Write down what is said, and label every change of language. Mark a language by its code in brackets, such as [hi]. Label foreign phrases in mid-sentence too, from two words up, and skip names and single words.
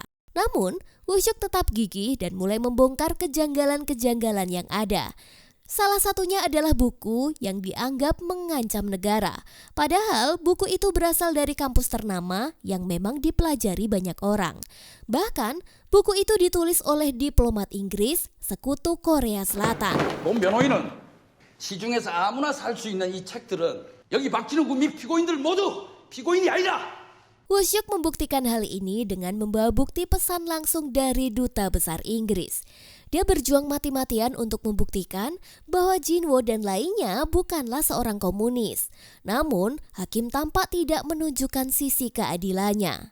[id] Namun, Woo-seok tetap gigih dan mulai membongkar kejanggalan-kejanggalan yang ada. Salah satunya adalah buku yang dianggap mengancam negara. Padahal buku itu berasal dari kampus ternama yang memang dipelajari banyak orang. Bahkan buku itu ditulis oleh diplomat Inggris, sekutu Korea Selatan. [ko] 본 변호인은 시중에서 아무나 살 수 있는 이 책들은 여기 박진웅 군 및 피고인들 모두 피고인이 아니다. [id] Woo-seok membuktikan hal ini dengan membawa bukti pesan langsung dari Duta Besar Inggris. Dia berjuang mati-matian untuk membuktikan bahwa Jinwoo dan lainnya bukanlah seorang komunis. Namun, hakim tampak tidak menunjukkan sisi keadilannya.